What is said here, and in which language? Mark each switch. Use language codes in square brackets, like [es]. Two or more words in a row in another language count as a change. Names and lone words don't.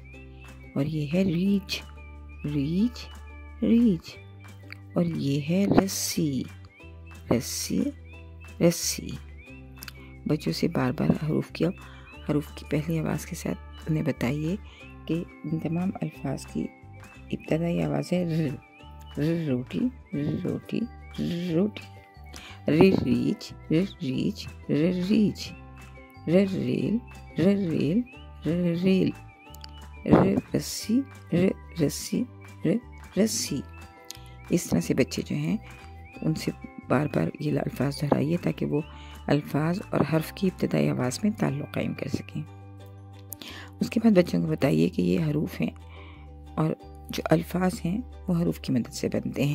[ur] اور یہ ہے ریچ، ریچ، ریچ. اور یہ ہے رسی، رسی، رسی. بچوں سے بار بار حروف کی پہلی آواز کے ساتھ انہیں بتائیے کہ ان تمام الفاظ کی ابتدائی آواز ہے ر. ر روٹی، ر روٹی، ر روٹی. رے ریچ، ر ریچ، ر ریچ. ر ریل، ر ریل، ر ریل. ر رسی، ر رسی، ر رسی. اس طرح سے بچے جو ہیں ان سے بار بار یہ الفاظ دہرائیے تاکہ وہ الفاظ اور حرف کی ابتدائی آواز میں تعلق قائم کر سکیں. اس کے بعد بچوں کو بتائیے کہ یہ حروف ہیں اور جو الفاظ ہیں وہ حروف کی مدد سے بنتے ہیں.